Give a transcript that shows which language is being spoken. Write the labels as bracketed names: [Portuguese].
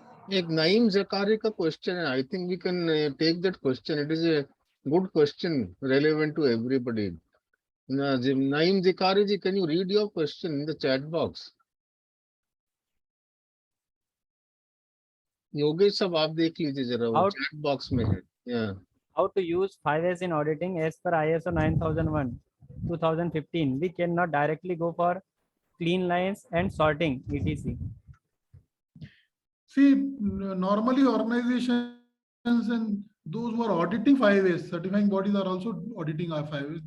[Hindi] एक Naeem Zakari का question है. [English] I think we can take that question. It is a good question relevant to everybody. Naeem Zakari ji, can you read your question in the chat box? [Hindi] Yogesh साहब आप देख लीजिए जरा, वो chat box में है. [English] Yeah. How to use 5S in auditing as per ISO 9001 2015. We cannot directly go for clean lines and sorting, etc. See, normally organizations and those who are auditing 5S, certifying bodies are also auditing our 5S.